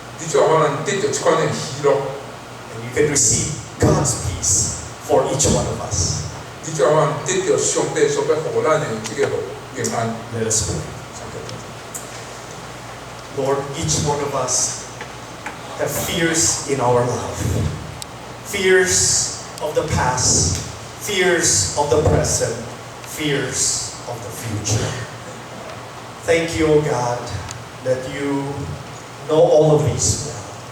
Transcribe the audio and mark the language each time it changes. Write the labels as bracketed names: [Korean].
[Min Nan Chinese] 你才可能得到這款的喜樂， [English] And you can receive God's peace for each one of us. [Min Nan Chinese] 你才可能得到上帝所要予咱的這個平安。 [English] Let us pray. Lord, each one of us have fears in our life. Fears of the past, fears of the present, fears of the future. Thank you, O God, that you know all of these well.